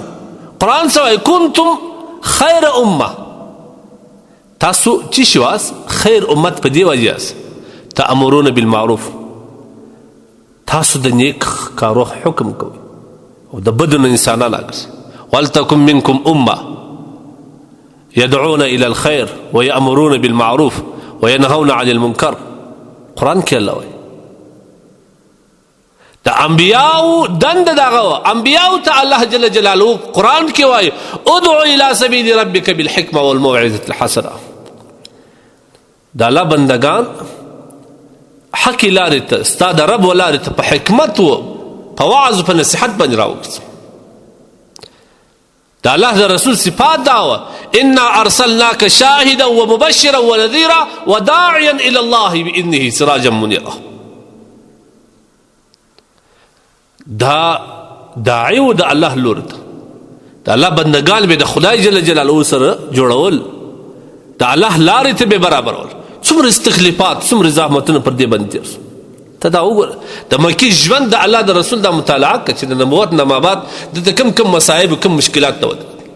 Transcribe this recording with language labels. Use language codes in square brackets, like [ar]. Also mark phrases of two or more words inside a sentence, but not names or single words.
[ps] قرآن څه وایي؟ [ar] کنتم خیر امه. [ps] تاسو څه شي واست؟ خیر امت په دې وجه یاست [ar] تأمرون بالمعروف، [ps] تاسو د نیک کارو حکم کوئ او د بدو نه انسانان راګرځئ. [ar] ولتکن منکم امه يدعون الى الخير ويأمرون بالمعروف وينهون عن المنكر. [ps] قرآن کې الله وایي د انبیاو دنده دغه وه، انبیاو ته الله [ar] جل جلاله [ps] قرآن کې وایي [ar] ادعو الى سبیل ربک بالحکمه والموعظة الحسنه. [ps] د الله بندگان حقی لارې ته، ستا د رب و لارې ته په حکمت و په وعظ و په نصیحت باندې راوګرځه. د الله د رسول صفات دا وه [ar] انا ارسلناک شاهدا ومبشرا ونذیرا وداعیا الى الله باذنه سراجا منیرا. [ps] دا داعی و د الله لور ته، د الله بندگان به د خدای [ar] جل جلاله [ps] سره جوړول، د الله لارې ته به برابرول. څومره استخلافات، څومره زحمتونه پر دې باندې تېر شو. ته دا وګوره د مکې ژوند د الله د رسول دا مطالعه کړه چې د نبوت نه ما بعد دلته کم مصایب و کم مشکلات ته ودرېد.